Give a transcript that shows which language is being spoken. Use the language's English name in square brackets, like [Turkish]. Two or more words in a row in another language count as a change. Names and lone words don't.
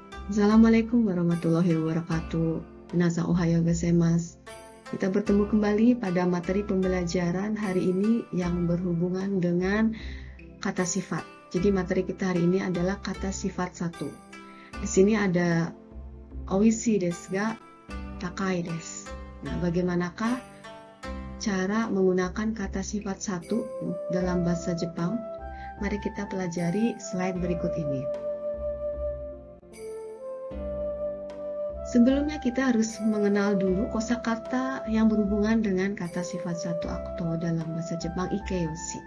[Arabic] السلام عليكم ورحمة الله وبركاته. [Japanese] 皆さんおはようございます. [Indonesian] Kita bertemu kembali pada materi pembelajaran hari ini yang berhubungan dengan kata sifat. Jadi materi kita hari ini adalah kata sifat 1. Di sini ada [Japanese] おいしいですが高いです. [Indonesian] Nah, bagaimanakah cara menggunakan kata sifat 1 dalam bahasa Jepang? Mari kita pelajari slide berikut ini. Sebelumnya kita harus mengenal dulu kosakata yang berhubungan dengan kata sifat 1 atau dalam bahasa Jepang ikeyoshi.